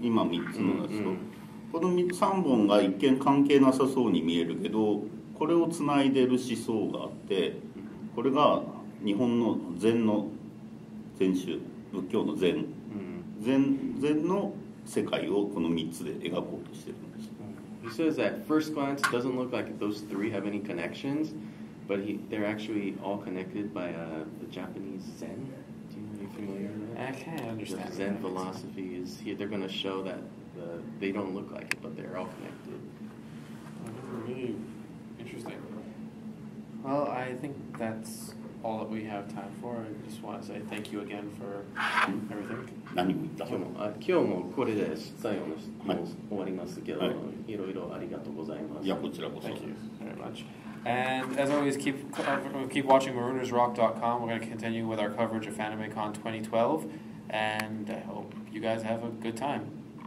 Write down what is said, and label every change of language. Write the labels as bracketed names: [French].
[Japanese] 今3つのやつと、この3本が一見関係なさそうに見えるけど、これをつないでる思想があって、これが日本の禅の禅宗、仏教の禅の世界をこの3つで描こうとしてるんです。 [English] He says at first glance it doesn't look like those 3 have any connections, but they're actually all connected by the Japanese Zen. Are you familiar with that? I can't understand. The Zen philosophy is here. They're going to show that they don't look like it, but they're all connected. Really interesting. Well, I think that's all that we have time for. I just want to say thank you again for everything. [Japanese] 何を言った？今日もこれで最後のもう終わりますけど、いろいろありがとうございます。いやこちらこそ。 [English] Thank you very much. And as always, keep watching Maroonersrock.com. We're going to continue with our coverage of AnimeCon 2012, and I hope you guys have a good time.